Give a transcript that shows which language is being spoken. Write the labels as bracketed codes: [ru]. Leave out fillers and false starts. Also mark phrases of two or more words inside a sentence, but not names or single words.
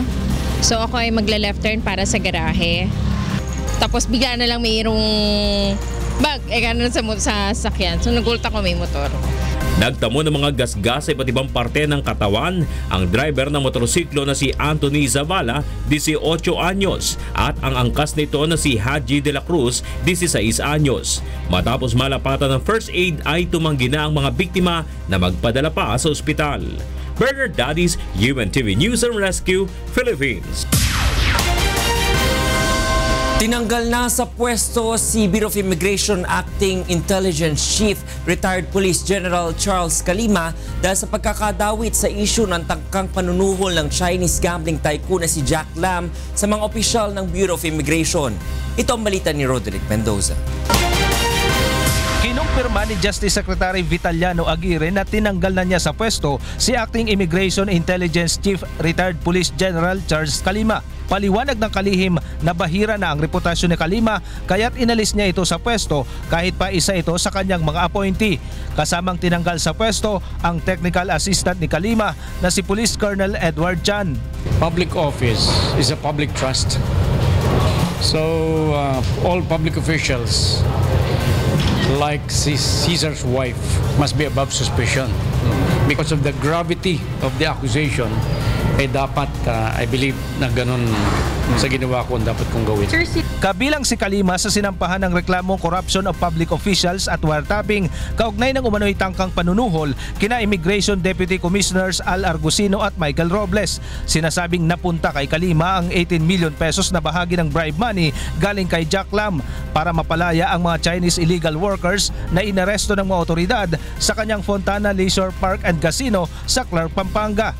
[tl] So ako ay magla- [en] left turn [tl] para sa garahe. Tapos bigla na lang mayroong bag, gano'n sa sasakyan. So nagulot ako may motor. Nagtamo ng mga gasgas sa iba't ibang parte ng katawan ang driver ng motorsiklo na si Anthony Zavala, 18 anyos, at ang angkas nito na si Haji de la Cruz, 16 anyos. Matapos malapatan ng [en] first aid [tl] ay tumanggi na ang mga biktima na magpadala pa sa ospital. Bernard Dadis, UNTV News and Rescue, Philippines. Tinanggal na sa pwesto si Bureau of Immigration Acting Intelligence Chief Retired Police General Charles Calima dahil sa pagkakadawit sa isyu ng tangkang panunuhol ng [en] Chinese gambling tycoon [tl] na si Jack Lam sa mga opisyal ng Bureau of Immigration. Ito ang balita ni Roderick Mendoza. Kinumpirma ni Justice Secretary Vitaliano Aguirre na tinanggal na niya sa pwesto si Acting Immigration Intelligence Chief Retired Police General Charles Calima. Paliwanag ng kalihim na bahira na ang reputasyon ni Calima kaya't inalis niya ito sa pwesto kahit pa isa ito sa kanyang mga appointee. Kasamang tinanggal sa pwesto ang [en] technical assistant [tl] ni Calima na si Police Colonel Edward Chan. [en] Public office is a public trust. So all public officials like Caesar's wife must be above suspicion. Because of the gravity of the accusation, dapat, I believe, [tl] na ganun sa ginawa ko dapat kong gawin. Kabilang si Calima sa sinampahan ng reklamong [en] corruption of public officials [tl] at wiretapping kaugnay ng umano'y tangkang panunuhol kina Immigration Deputy Commissioners Al Argusino at Michael Robles. Sinasabing napunta kay Calima ang 18 [en] million pesos [tl] na bahagi ng [en] bribe money [tl] galing kay Jack Lam para mapalaya ang mga [en] Chinese illegal workers [tl] na inaresto ng mga otoridad sa kanyang Fontana Leisure Park and Casino sa Clark, Pampanga.